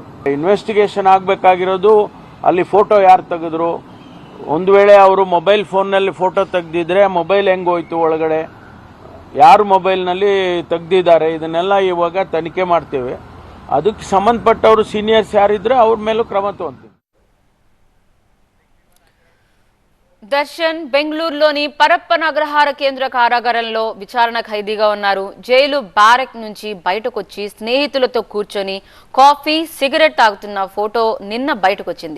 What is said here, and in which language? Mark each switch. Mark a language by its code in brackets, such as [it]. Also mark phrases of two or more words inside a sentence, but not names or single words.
[kn] ಇನ್ವೆಸ್ಟಿಗೇಷನ್ ಆಗಬೇಕಾಗಿರೋದು ಅಲ್ಲಿ ಫೋಟೋ ಯಾರು ತೆಗೆದ್ರು, ಒಂದು ವೇಳೆ ಅವರು [en] mobile phoneನಲ್ಲಿ [kn] ಫೋಟೋ ತೆಗೆದಿದ್ರೆ ಮೊಬೈಲ್ ಹೆಂಗೋಯ್ತು ಒಳಗಡೆ, ಯಾರು ಮೊಬೈಲ್ನಲ್ಲಿ ತೆಗೆದಿದ್ದಾರೆ, ಇದನ್ನೆಲ್ಲ ಇವಾಗ ತನಿಖೆ ಮಾಡ್ತೇವೆ. ಅದಕ್ಕೆ ಸಂಬಂಧಪಟ್ಟವರು ಸೀನಿಯರ್ಸ್ ಯಾರಿದ್ರೆ ಅವ್ರ ಮೇಲೂ ಕ್ರಮ ತಗೊಂತೀವಿ. [te] దర్శన్ బెంగళూరులోని పరప్పన అగ్రహార కేంద్ర కారాగారంలో విచారణ ఖైదీగా ఉన్నారు. జైలు బ్యారెక్ నుంచి బయటకొచ్చి స్నేహితులతో కూర్చొని [en] coffee cigarette [te] తాగుతున్న ఫోటో నిన్న బయటకొచ్చింది.